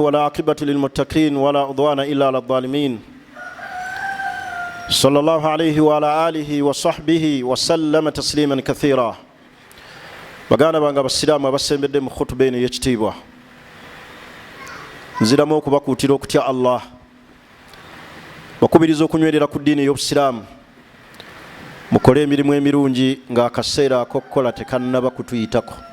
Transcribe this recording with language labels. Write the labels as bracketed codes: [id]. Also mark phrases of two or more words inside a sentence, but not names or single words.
[ar] والعاقبة للمتقين ولا عدوان إلا على الظالمين صلى الله عليه وعلى آله وصحبه وسلم تسليما كثيرا. [lg] Baganda bange abasiraamu abasembedde mu khutuba eno y'ekitiibwa, nziramu okubakuutira okutya Allah, bakubiriza okunywerera ku ddiini y'obusiraamu, mukole emirimu emirungi ng'akaseera ak'okukola tekannaba kutuyitako.